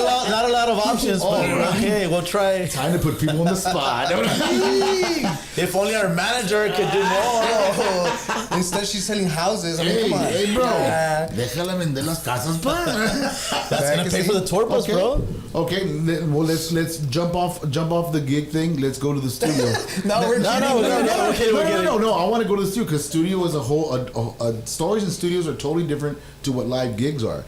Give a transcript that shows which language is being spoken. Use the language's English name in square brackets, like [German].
[English] Not a lot of options, but okay, we'll try. Time to put people on the spot. If only our manager could do more. Instead, she's selling houses. Come on. Hey, bro. [Spanish] Déjala vender las casas, pa. [English] That's gonna pay for the tour bus, bro. Okay, well let's jump off the gig thing. Let's go to the studio. No. I want to go to the studio because studio as a whole, stories in studios are totally different to what live gigs are.